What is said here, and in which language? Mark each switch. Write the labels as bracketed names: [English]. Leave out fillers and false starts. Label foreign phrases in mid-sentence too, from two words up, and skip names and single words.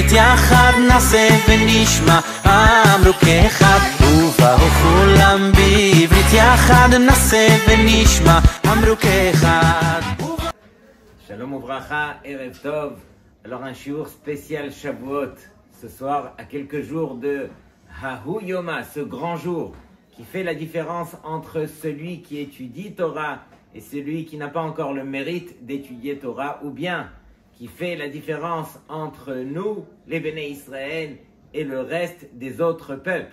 [Hebrew] יחד נעשה ונשמע אמרו כאחד ובאו כולם בעברית יחד נעשה ונשמע אמרו כאחד. שלום וברכה, ערב טוב. [French] Alors un shiur spécial Shavuot ce soir à quelques jours de [Aramaic] ההוא יומא, [French] ce grand jour qui fait la différence entre celui qui étudie Torah et celui qui n'a pas encore le mérite d'étudier Torah, ou bien qui fait la différence entre nous, les Béné Israël, et le reste des autres peuples.